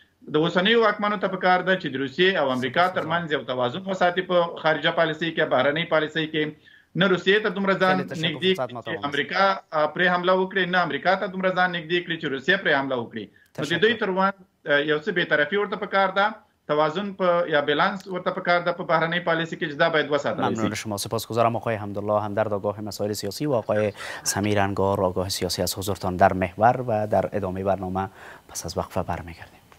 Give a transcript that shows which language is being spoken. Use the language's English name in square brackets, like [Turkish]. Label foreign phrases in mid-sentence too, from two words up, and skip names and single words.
[Pashto] د اوسنیو واکمنو ته پکار ده چې د روسیې او امریکا ترمنځ یو توازن وساتي په خارجه پالیسۍ کې، بهرنۍ پالیسۍ کې. نه روسیې ته دومره ځان نږدې کړي چې امریکا پرې حمله وکړي، نه امریکا ته دومره ځان نږدې کړي چې روسیه پرې حمله وکړي. نو د دوی ترمنځ یو څه بېطرفي ورته پکار ده، توازن یا بالانس ورته پکار ده په بهرنۍ پالیسۍ کې چې دا باید وساتل شي. [Persian] ممنون شما. سپاسگزارم آقای حمدالله همدرد، آگاه مسائل سیاسی، و آقای سمیر انگار، آگاه سیاسی، از حضورتان در محور. و در ادامه برنامه پس از وقفه برمیگردیم.